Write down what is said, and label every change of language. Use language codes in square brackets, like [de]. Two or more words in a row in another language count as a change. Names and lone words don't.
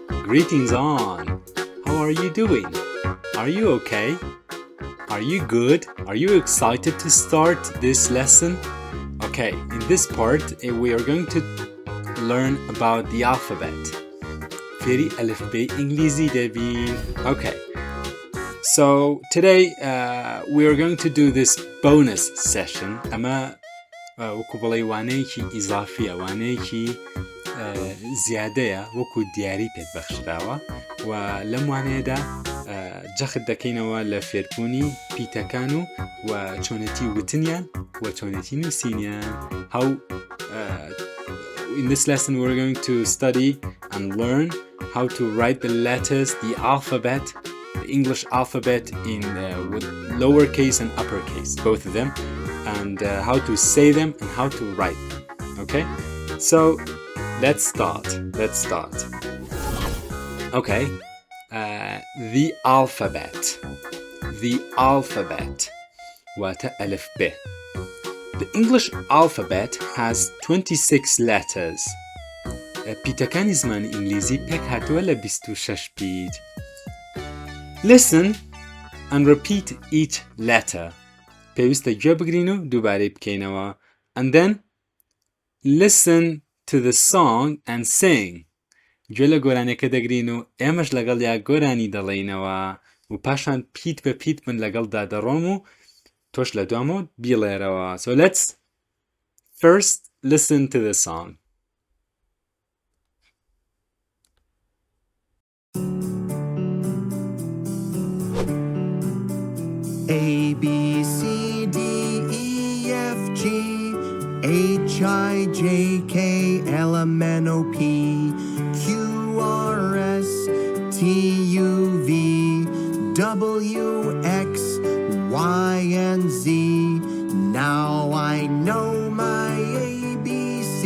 [en] greetings on. How are you doing? Are you okay? Are you good? Are you excited to start this lesson? Okay, in this part we are going to learn about the alphabet. [ckb] فێری ئەلفبێی ئینگلیزی دەبین. [en] Okay, so today we are going to do this bonus session. [ckb] ئەمە وەکو بڵێ وانەیەکی ئیزافیە، وانەیەکی زیادەیە وەکو دیاری پێت بەخشراوە و لەم وانەیەدا جەخت دەکەینەوە لە فێربوونی پیتەکان و چۆنەتی وتنیان و چۆنەتی نوسینیان. [en] How in this lesson we're going to study and learn how to write the letters, the alphabet, the English alphabet in with lowercase and uppercase, both of them, and how to say them and how to write them. Okay, so let's start. Okay, the alphabet. [ckb] واتە ئەلف بێ. [en] The English alphabet has 26 letters. [ckb] پیتەکانی زمانی ئینگلیزی پێک هاتووە لە 26 پیت. [en] Listen and repeat each letter. [ckb] پێویستە گوێ بگرین و دووبارەی بکەینەوە. [en] And then listen to the song and sing. [ckb] گوێ لە گۆرانەکە دەگرین و ئێمەش لەگەڵ یا گۆرانی دەڵێینەوە و پاشان پیت بە پیت من لەگەڵدا دەڕۆم و تۆش لە دوامەوە بیڵێرەوە. [en] So let's first listen to the song. A, B, C, D, E, F, G, H, I, J, K, L, M, N, O, P, Q, R, S, T, U, V, W, X, Y, and Z. Now I know my ABC.